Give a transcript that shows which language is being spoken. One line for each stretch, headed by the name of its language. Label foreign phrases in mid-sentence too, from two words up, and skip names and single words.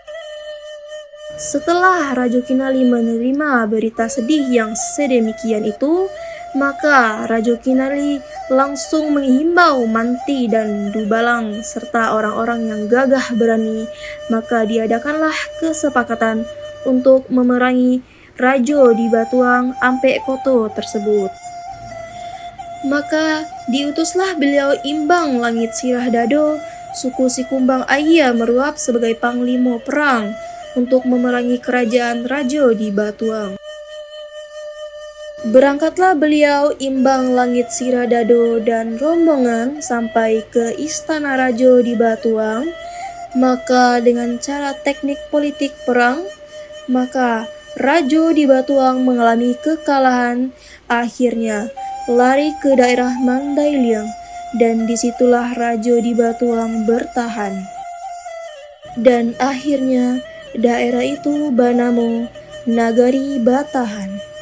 Indonesian: Setelah Rajo Kinali menerima berita sedih yang sedemikian itu, maka Rajo Kinali langsung menghimbau Manti dan Dubalang serta orang-orang yang gagah berani, maka diadakanlah kesepakatan untuk memerangi Rajo di Batuang Ampe Koto tersebut. Maka diutuslah beliau Imbang Langit Sirah Dado, suku Sikumbang Ayah meruap sebagai panglima perang untuk memerangi kerajaan Rajo di Batuang. Berangkatlah beliau Imbang Langit Sirah Dado dan rombongan sampai ke istana Rajo di Batuang. Maka dengan cara teknik politik perang, maka Rajo di Batuang mengalami kekalahan, akhirnya lari ke daerah Mandailing, dan disitulah Rajo di Batuang bertahan. Dan akhirnya daerah itu Banamo, Nagari Batahan.